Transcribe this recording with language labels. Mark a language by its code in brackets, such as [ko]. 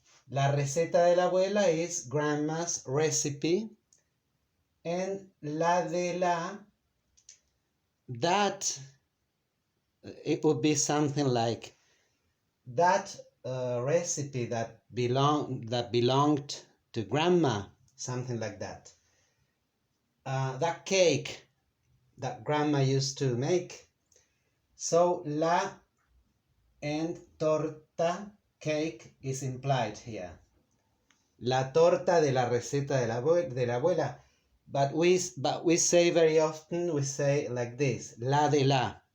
[es] La receta de la abuela [en] is grandma's recipe, and la de la, that it would be something like that recipe that belonged to grandma, something like that. That cake that grandma used to make. So la and torta, cake, is implied here. [es] La torta de la receta de la abuela. [en] But we say very often, we say like this, [es] la de la.